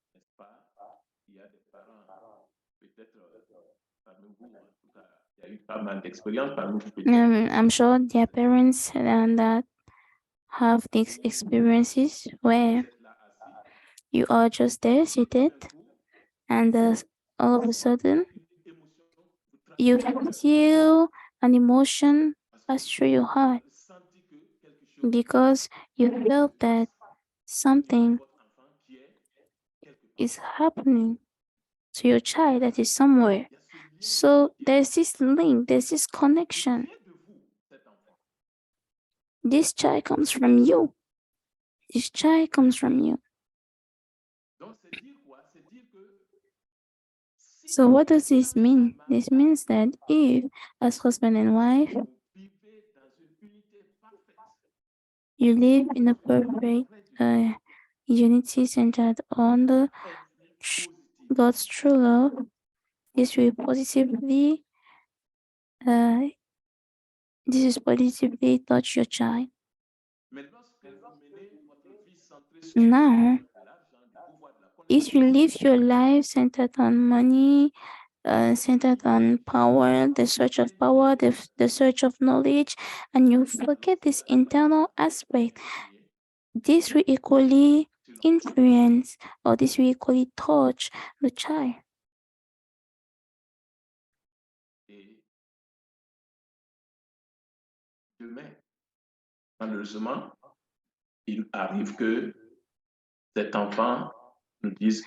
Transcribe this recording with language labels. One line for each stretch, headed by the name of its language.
French: n'est-ce pas, il y a des parents, peut-être parmi vous, en tout cas, il y a eu pas mal d'expériences parmi vous, peut-être.
English: I'm sure their parents and that have these experiences where
French: Vous êtes là assis,
English: you are just there seated
French: d'un coup,
English: and all of a sudden
French: une émotion vous
English: you
French: traverse
English: feel an emotion
French: parce
English: pass
French: que
English: through your heart
French: vous sentez que quelque chose
English: because you felt that something
French: votre enfant qui est quelque part.
English: is happening to your child that is somewhere.
French: Il y a ce lien
English: So there's this link, there's this
French: qui
English: connection.
French: vient de vous, cet enfant.
English: This child comes from you. This child comes from you.
French: Donc, c'est dire quoi? C'est dire que si
English: So what does this mean? This means that if, as husband and wife,
French: vous vivez dans une unité parfaite,
English: you live in a perfect unity centered on the positive, God's true love, this will positively this is positively touch your child.
French: mais lorsque vous menez votre vie centrée sur
English: Now,
French: de l'argent, du pouvoir, de la
English: if you live your life centered on money, centered on power, the search of power, the search of knowledge, and you forget this internal aspect, this will equally influence or this will equally touch the child.
French: et demain, malheureusement, il arrive que cet enfant nous dise,